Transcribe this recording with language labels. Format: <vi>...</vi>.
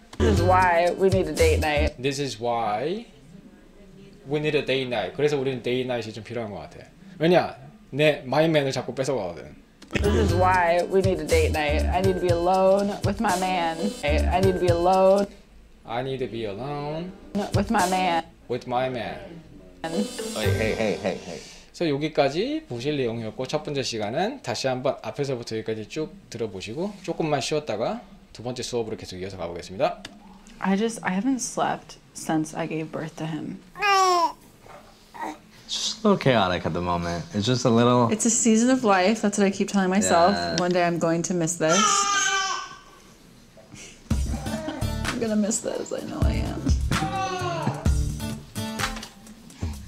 <en>This is why we need a date night. This is why we need a date night.</en> <ko>그래서 우리는 date night이 좀 필요한 것 같아. 왜냐? 내 마이맨을 자꾸 뺏어가거든.</ko> <en>This is why we need a date night. I need to be alone with my man. I need to be alone I need to be alone with my man. with my man. Hey.</en> <ko>그래서 여기까지 보실 내용이었고 첫 번째 시간은 다시 한번 앞에서부터 여기까지 쭉 들어보시고 조금만 쉬었다가 두 번째 수업으로 계속 이어서 가보겠습니다.</ko> <en>I haven't slept since I gave birth to him. It's just a little chaotic at the moment. It's just a little. It's a season of life. That's what I keep telling myself. Yeah. One day I'm going to miss this. I'm gonna miss this. I know I am.</en>